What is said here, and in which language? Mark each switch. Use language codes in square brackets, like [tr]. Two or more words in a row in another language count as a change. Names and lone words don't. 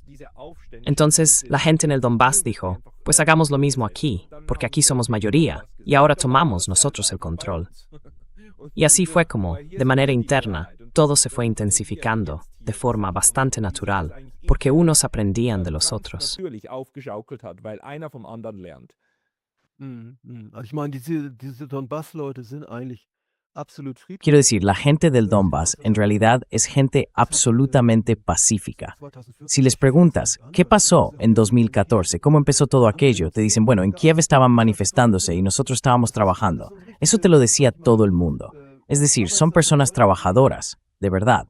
[es] Entonces, la gente en el Donbass dijo, pues hagamos lo mismo aquí, porque aquí somos mayoría, y ahora tomamos nosotros el control. Y así fue como, de manera interna, todo se fue intensificando, de forma bastante natural, porque unos aprendían de los otros. [de] natürlich aufgeschaukelt hat, weil einer vom anderen lernt. Also ich meine, diese Donbass-Leute sind eigentlich absolut friedlich. [es] Quiero decir, la gente del Donbass en realidad es gente absolutamente pacífica. Si les preguntas, ¿qué pasó en 2014? ¿Cómo empezó todo aquello? Te dicen, bueno, en Kiev estaban manifestándose y nosotros estábamos trabajando. Eso te lo decía todo el mundo. Es decir, son personas trabajadoras, de verdad.